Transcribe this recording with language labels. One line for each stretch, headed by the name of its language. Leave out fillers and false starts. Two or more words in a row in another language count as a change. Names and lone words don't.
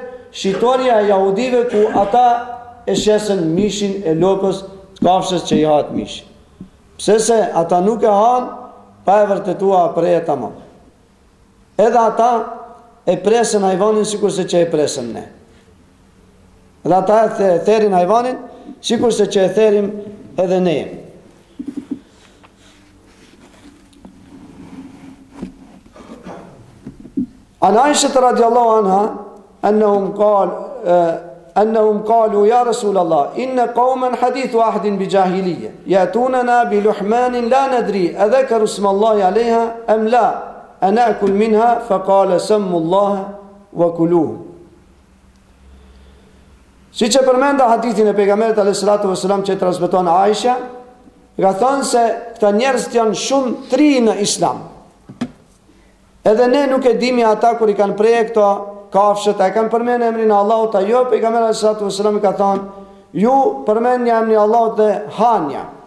Albanian: Shitoria e jahudive, ku ata e shesën mishin e lopës të kafshës që i hatë mishin. Pse se ata nuk e hanë pa e vërtetua preje tamam. Edhe ata e presën hajvanin sikur se që e presën ne. Edhe ata e therin hajvanin sikur se që e therim edhe ne.
Arabic: عن عائشة رضي الله عنها أنهم قالوا يا رسول الله إن قوما حديث واحد بجاهلية يأتوننا بلحمان لا ندري أذكر اسم الله عليها أم لا أنأكل منها فقال سموا الله وكلوه.
Albanian: Si që përmenda hadithin e pejgamberit
Arabic: عليه الصلاة والسلام
Albanian: që transmeton Aisha, ka thënë se këta njerëz janë shumë tri në Islam. Edhe ne nuk e dimi ata kur i kanë prerë këto kafshët, e kanë përmenë emrin e Allahut, ajo pejgamberi
Arabic: عليه الصلاة والسلام
Albanian: ka thënë, ju përmendni emrin e Allahut dhe hanja.